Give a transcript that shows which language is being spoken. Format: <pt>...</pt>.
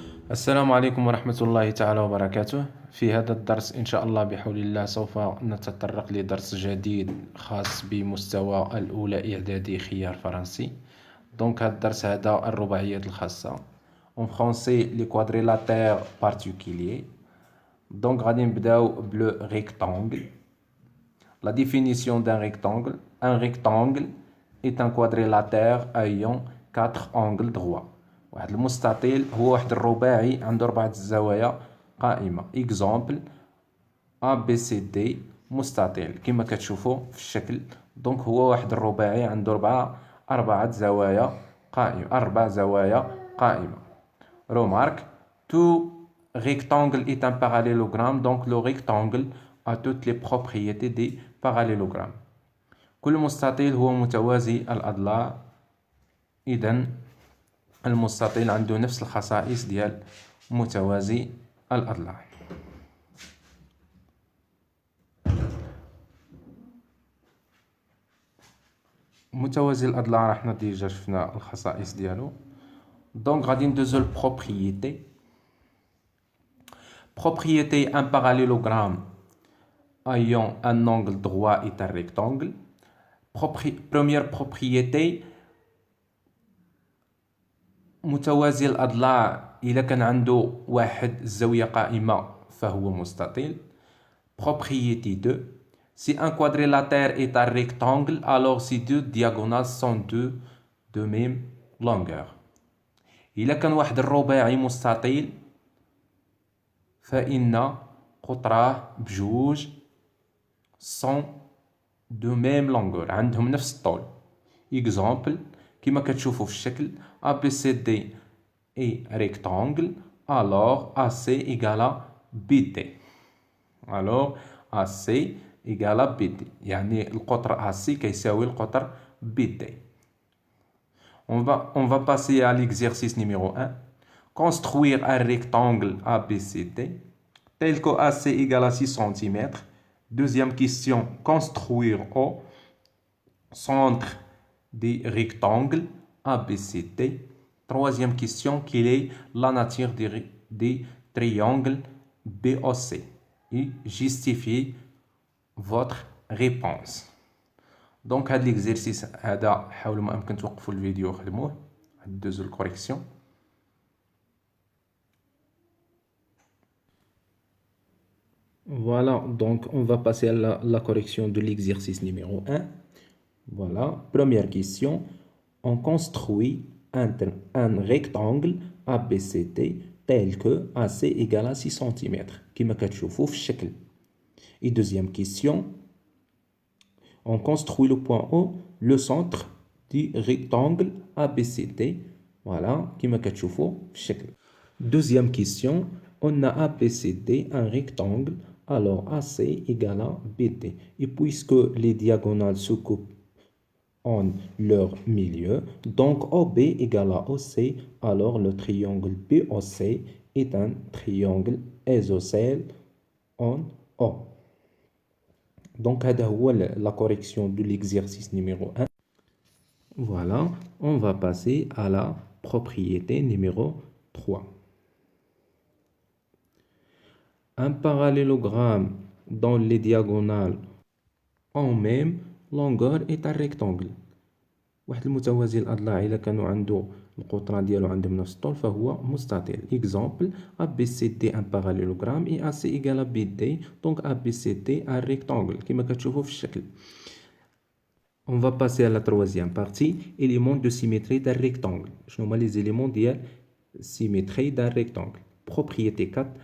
<ar>السلام عليكم ورحمة الله تعالى وبركاته. في هذا الدرس إن شاء الله بحول الله سوف نتطرق لدرس جديد خاص بمستوى الأولى إعدادي خيار فرنسي. دونك هذا الدرس هذا الرباعيات الخاصة</ar> <fr>en français les quadrilatères particuliers.</fr> <ar>دونك غادي نبداو بلو rectangle.</ar> <fr>La définition d'un rectangle. Un rectangle est un quadrilatère ayant 4 angles droits.</fr> <ar>واحد المستطيل هو واحد الرباعي عنده 4 الزوايا قائمة. اكزامبل A B C D مستطيل كما كتشوفوا في الشكل. دونك هو واحد الرباعي عنده 4 زوايا قائمة 4 زوايا قائمة.</ar> <fr>Remarque, tout rectangle est un parallélogramme, donc le rectangle a toutes les propriétés des parallélogrammes.</fr> <ar>كل مستطيل هو متوازي الأضلاع. إذن المستطيل عنده نفس الخصائص ديال متوازي الأضلاع. متوازي الأضلاع راه حنا ديجا شفنا الخصائص ديالو. دونك غادي ندوزو للبروبريتي.</ar> <fr>Propriété, un parallélogramme ayant un angle droit est un rectangle. Première propriété,</fr> <ar>متوازي الأضلاع إذا كان عنده واحد الزاوية قائمة فهو مستطيل.</ar> <fr>Propriété 2, si un quadrilatère est un rectangle, alors ces deux diagonales sont de même longueur.</fr> <ar>إذا كان واحد الرباعي مستطيل فإن قطراه بجوج</ar> <fr>sont de même longueur</fr> <ar>عندهم نفس الطول.</ar> <fr>Exemple</fr> <ar>كما كتشوفوا في الشكل</ar> <fr>ABCD est rectangle alors AC égale à BD. alors AC égale à BD</fr> <ar>يعني القطر AC كيساوي القطر BD.</ar> <fr>On va passer à l'exercice numéro 1. Construire un rectangle ABCD tel que AC égale à 6 cm. Deuxième question, construire au centre des rectangles ABCD. Troisième question, quelle est la nature des triangles BOC? Et justifiez votre réponse. Donc</fr> <ar>هذا l'exercice هذا حاولوا ما امكن توقفوا الفيديو وخدموه. دوزو الكوريكسيون.</ar> <fr>Voilà, donc on va passer à la correction de l'exercice numéro 1. Voilà, première question. On construit un rectangle ABCD tel que AC égale à 6 cm.</fr> <ar>كما كتشوفوا في الشكل.</ar> <fr>Et deuxième question. On construit le point O, le centre du rectangle ABCD. Voilà,</fr> <ar>كما كتشوفوا في الشكل.</ar> <fr>Deuxième question. On a ABCD un rectangle, alors AC égale à BD. Et puisque les diagonales se coupent en leur milieu, donc OB égale à OC, alors le triangle BOC est un triangle isocèle en O. Donc,</fr> <ar>هذا هو</ar> <fr>la correction de l'exercice numéro 1. Voilà, on va passer à la propriété numéro 3. Un parallélogramme dont les diagonales ont même longueur est un rectangle.</fr> <ar>واحد المتوازي الأضلاع إذا كانوا عنده القطرة ديالو عندهم نفس الطول فهو مستطيل.</ar> <fr>Exemple ABCD un parallélogramme et AC égale à BD. Donc ABCD un rectangle</fr> <ar>كما كتشوفوا في الشكل.</ar> <fr>On va passer à la troisième partie. Éléments de symétrie d'un rectangle.</fr> <ar>شنو هما</ar> <fr>les éléments</fr> <ar>ديال</ar> <fr>symétrie d'un rectangle. Propriété 4.</fr>